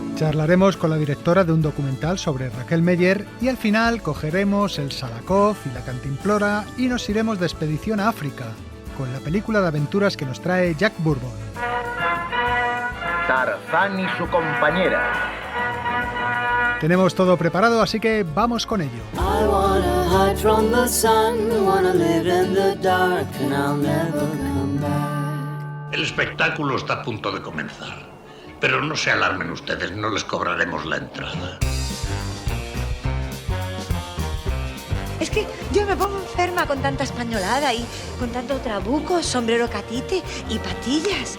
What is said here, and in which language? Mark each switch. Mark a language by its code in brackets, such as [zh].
[es] Charlaremos con la directora de un documental sobre Raquel Meller y al final cogeremos el Salakoff y la Cantimplora y nos iremos de expedición a África con la película de aventuras que nos trae Jack Bourbon. Tarzán y su compañera. Tenemos todo preparado, así que vamos con ello. [en] I wanna hide from the sun, wanna live in the dark, and I'll never come back. [es] El espectáculo está a punto de comenzar, pero no se alarmen ustedes, no les cobraremos la entrada. Es que yo me pongo enferma con tanta españolada y con tanto trabuco, sombrero catite y patillas.